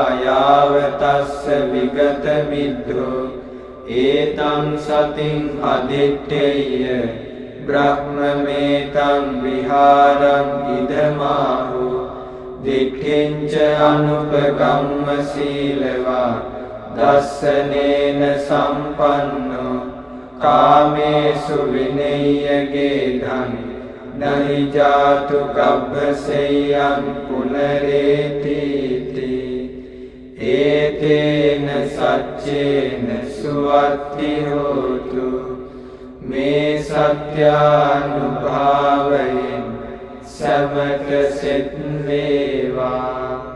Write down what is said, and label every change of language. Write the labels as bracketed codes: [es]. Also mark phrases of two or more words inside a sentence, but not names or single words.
[pi] යාවතස්ස විගත මිද්ධෝ ඒතං සතින් අදිත්තේය බ්‍රහ්මමේතං විහාරං ඉදමාහු දික්ඛෙන්ච අනුපගම්ම සීලවා දස්සනේන සම්පන්නෝ කාමේසු විනය්‍යගේ ධන් නහි ජාතු ගබ්බසෙයං පුනරේතිති ඒතේන සච්චේන සුවත්ති හෝතු මේ [si] සත්‍යානුභාවයෙන් සමත සෙත් වේවා